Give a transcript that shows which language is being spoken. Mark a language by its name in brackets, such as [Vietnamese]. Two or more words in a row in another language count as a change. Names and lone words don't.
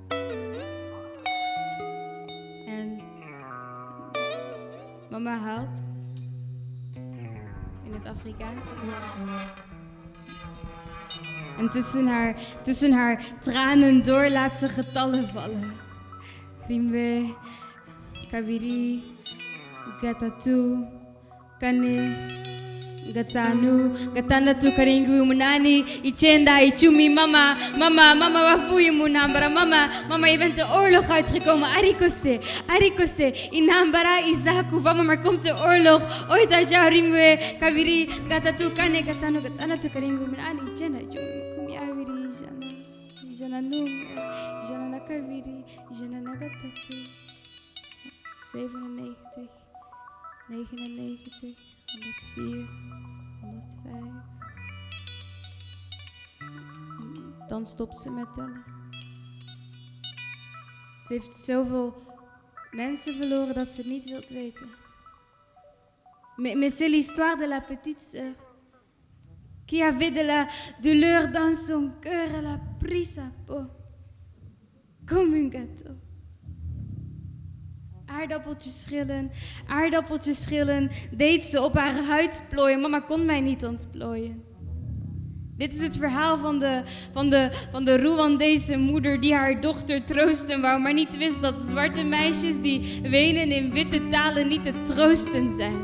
[Dutch] En mama huilt. In het Afrikaans. En tussen haar tranen door laat ze getallen vallen. [Kinyarwanda] Rimwe, Kaviri, Gatatu, Kane, Gatandatu, Karingu, Munani, Ichenda, Ichumi, mama, wafuye Munambara, mama, [Dutch] je bent de oorlog uitgekomen, [Kinyarwanda] Arikose, Inambara, Isaku, [Dutch] mama, maar komt de oorlog ooit uit jou, [Kinyarwanda] Rimwe, Kaviri, Gatatu, Kane, Gatandatu, Karingu, Munani, Ichenda, Ichumi. Ijana nung, ijana nakaviri, ijana nagatatu. 97, 99, 104, 105. [Dutch] En dan stopt ze met tellen. Ze heeft zoveel mensen verloren dat ze het niet wilt weten. [French] Mais c'est l'histoire de la petite sœur. Qui avait de la douleur dans son cœur, elle a pris sa peau, comme un gâteau. [Dutch] Aardappeltjes schillen, deed ze op haar huid plooien. Mama kon mij niet ontplooien. Dit is het verhaal van de Rwandese moeder die haar dochter troosten wou, maar niet wist dat zwarte meisjes die wenen in witte talen niet te troosten zijn.